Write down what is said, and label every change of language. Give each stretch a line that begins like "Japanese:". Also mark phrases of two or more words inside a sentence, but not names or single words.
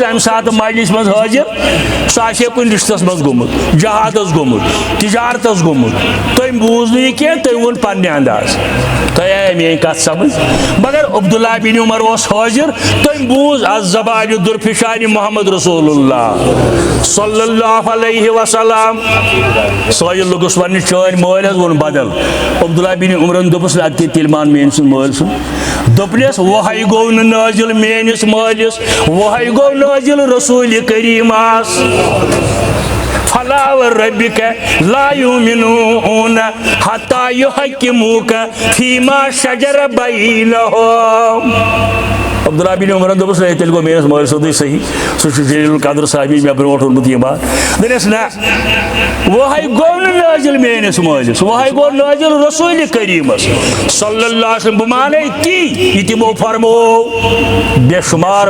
Kashmiri: نہٕ امہِ ساتہٕ مجلِس منٛز حٲضِر سُہ آسہِ ہے کُنہِ رشتس منٛز گوٚمُت جہادس گوٚمُت تجارتس گوٚمُت تٔمۍ بوٗز نہٕ یہِ کینٛہہ تٔمۍ ووٚن پننہِ انداز تۄہہِ آیہِ میٲنۍ کتھ سمجھ مگر عبداللہ بن عمر اوس حٲضِر تٔمۍ بوٗز
Persian: از زبانہِ درفشانہِ
Arabic: محمد رسول اللہ صلی اللہ علیہ وسلم
Kashmiri: سٲیِل لوٚگُس وننہِ چٲنۍ مٲلۍ حظ ووٚن بدل عبداللہ بن عمرن دوٚپُس اَدٕ تیٚلہِ مان میٲنۍ سُنٛد مٲلۍ سُنٛد دوٚپنس وۄہے گوٚو نہٕ نٲزِل میٲنِس مٲلِس وۄہے گوٚو نٲزِل رسوٗلِ کریٖمس
Arabic: فلا وربک لا یؤمنون حتی یحکموک فیما شجر بینہم
Kashmiri: عبداللہ بن عمرن دوٚپُس ہے تیٚلہِ گوٚو میٲنِس مٲلۍ سیوٚدُے صحیح سُہ چھُ
Arabic: جلیل القدر
Kashmiri: صٲحبی مےٚ برونٛٹھ ووٚنمُت یہِ بات دوٚپنس نہ وۄہے گوٚو نہٕ نٲزِل میٲنِس مٲلِس وۄہے گوٚو نٲزِل رسوٗلِ کریٖمس
Arabic: صلی اللہ علیہ وسلم
Kashmiri: بہٕ مانے تی یہِ تِمو فرموو بے شُمار